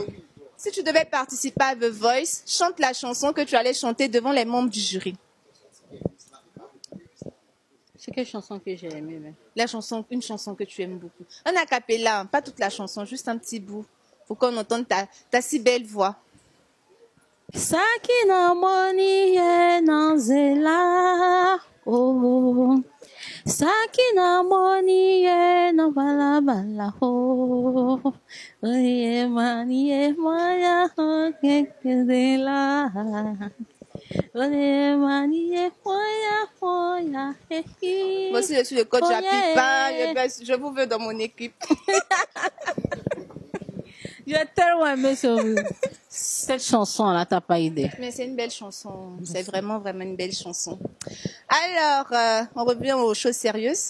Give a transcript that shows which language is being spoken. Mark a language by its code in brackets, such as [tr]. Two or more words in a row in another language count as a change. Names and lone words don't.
[fr] Si tu devais participer à The Voice, chante la chanson que tu allais chanter devant les membres du jury. C'est quelle chanson que j'ai aimée? Mais... Une chanson que tu aimes beaucoup. Un a cappella, pas toute la chanson, juste un petit bout. Pour qu'on entende ta si belle voix. [ln] Sakina moni nanzela oh Sakina moni no bala bala oh oye mani maya kekela oye mani maya moya [fr] Voici je suis le coach Japipa, je vous veux dans mon équipe. J'ai tellement aimé cette chanson-là, t'as pas idée. Mais c'est une belle chanson. C'est vraiment une belle chanson. Alors, on revient aux choses sérieuses.